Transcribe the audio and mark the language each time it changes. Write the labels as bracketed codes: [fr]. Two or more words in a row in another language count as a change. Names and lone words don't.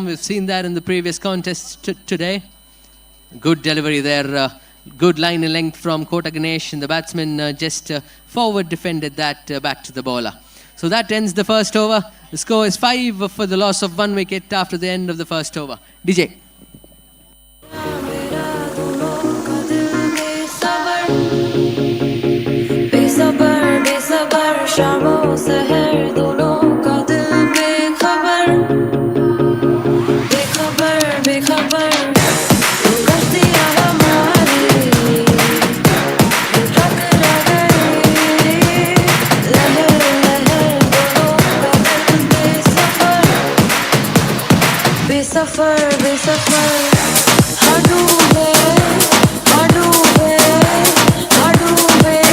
[en] We've seen that in the previous contest today. Good delivery there. Good line and length from Kota Ganesh, and the batsman just forward defended that back to the bowler. So that ends the first over. The score is 5 for the loss of 1 wicket after the end of the first over. DJ. [hi] बेसबर बेसबर शामो सहर दोनों का दिल बेखबर बेखबर बेखबर गश्तियाँ हमारी टकरा गई लहर लहर दोनों का दिल बेसबर बेसफर बेसफर हाडूबे हाडूबे हाडूबे